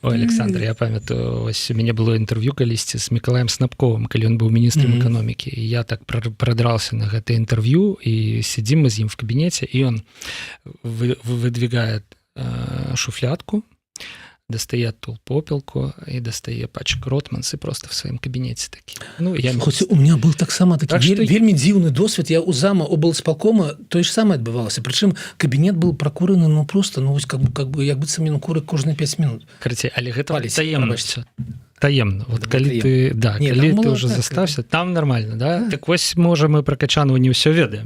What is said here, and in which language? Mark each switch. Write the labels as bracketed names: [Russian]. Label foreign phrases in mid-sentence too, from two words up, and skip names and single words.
[Belarusian] Ой, Александр, я памятаю, вось у мяне было інтэрв'ю калісьці з Мікалаем Снапковым, калі ён быў міністрам эканомікі, і я так прадрался на гэта інтэрв'ю, і сидзім мы з ім в кабінеце, і ён выдвигает шуфлятку, достае попелку и достае пачку Ротманс [Russian] и просто в своем кабинете [Belarusian] такі. Ну, я... Хоць [Russian] у меня был [Belarusian] таксама такі [Russian] так что... [Belarusian] вельмі дзіўны досвед. Я у зама облсполкома тое ж самае адбывалася. Прычым кабінет был пракураны, [Russian] ну просто, [Belarusian] ну вось как бы як быццам ён куры кожныя 5 минут. Карацей, але гэта таемна. Таемна. Вот калі ты, да, не, калі ты так, уже застаўся, там нормально, да? Так вось, можа, мы про Качанову не ўсё ведаем.